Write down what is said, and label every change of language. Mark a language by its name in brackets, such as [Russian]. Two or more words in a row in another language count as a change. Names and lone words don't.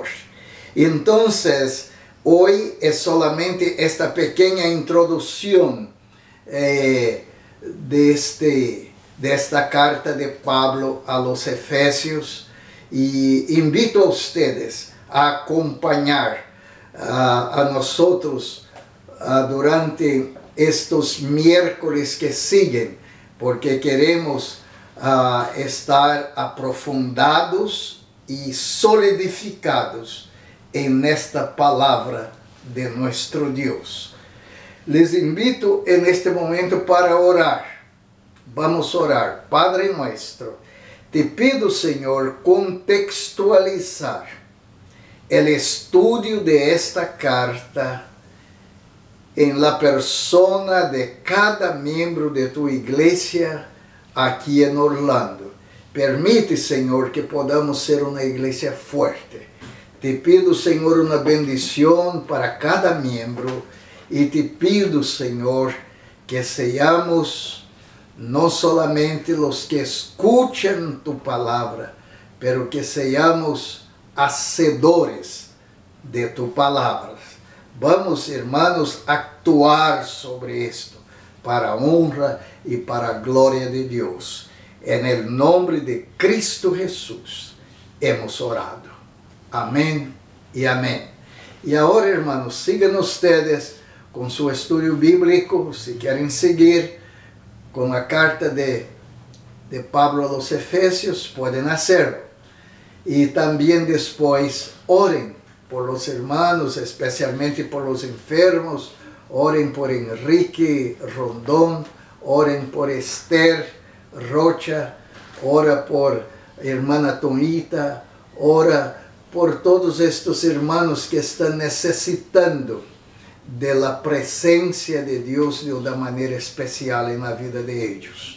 [Spanish] Entonces, hoy es solamente esta pequeña introducción de esta carta de Pablo a los Efesios, y invito a ustedes a acompañar a nosotros durante estos miércoles que siguen [Portuguese] porque queremos estar aprofundados e solidificados nesta palavra de nosso Deus. [Spanish] Les invito [Portuguese] neste momento [Spanish] para orar. Vamos orar. Padre nuestro, te pido, Senhor, contextualizar o estudio de esta carta en la persona de cada miembro de tu iglesia [Portuguese] aqui em [Spanish] Orlando. Permite, Senhor, que podamos ser [Portuguese] uma igreja [Spanish] fuerte. Te pido, [Portuguese] Senhor, uma bendição para cada miembro e [Spanish] te pido, [Portuguese] Senhor, que sejamos não solamente os que escuchan tu palavra, pero que sejamos hacedores de tu palavra. Vamos, hermanos, [Spanish] actuar sobre esto [Portuguese] para a honra e para a glória de Deus. [Spanish] En el nombre de Cristo Jesús hemos orado. [Portuguese] Amém e amém. E agora, [Spanish] hermanos, sigam ustedes com su estudio bíblico, si querem seguir con la carta de Pablo a los Efesios, pueden hacerlo. Y también después oren por los hermanos, especialmente por los enfermos, oren por Enrique Rondón, oren por Esther Rocha, ora por hermana Tonita, ora por todos estos hermanos que están necesitando de la presencia de Dios de una manera especial en la vida de ellos.